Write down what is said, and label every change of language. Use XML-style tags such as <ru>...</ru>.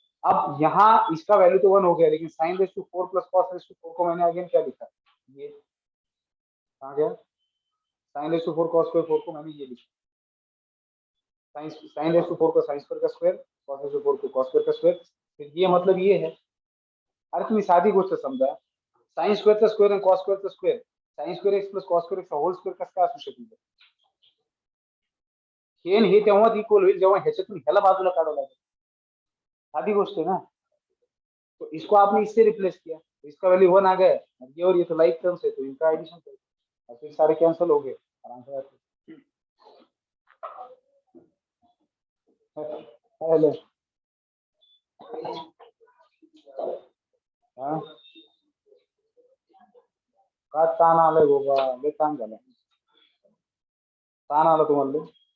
<hi>अब यहाँ इसका वैल्यू तो 1 हो गया, लेकिन sign raise to 4 plus cos raise to 4 को मैंने अगेन क्या लिखा? ये कहाँ गया? Sign raise to 4 cos square 4 को मैंने ये लिखा, साइन रेस टू 4 को साइन स्क्वायर का स्क्वायर, कॉस रेस टू 4 को कॉस स्क्वायर का स्क्वायर. फिर ये मतलब ये है,</hi> <mr>अरे तुम्ही साधी गोष्ट समजा, साइन स्क्वेअरचा स्क्वेअर आणि cos स्क्वेअरचा square sine square x plus cos square x hole square कसं काय असू शकतो? हे तेव्हाच इक्वल होईल जेव्हा ह्याच्यातून ह्याला बाजूला काढावं लागेल. साधी गोष्ट</mr> <hi>है ना. तो इसको आपने इससे रिप्लेस किया तो इसका वैल्यू 1 आ गया, और ये तो लाइक टर्म्स है तो इनका एडिशन करो और फिर सारे कैंसिल हो गए, आराम से आते.</hi> <en>Hello.</en> <mr>हाँ का ताण आलंय बाबा, लय ताण झाला. ताण आला तुम्हाला लय?</mr>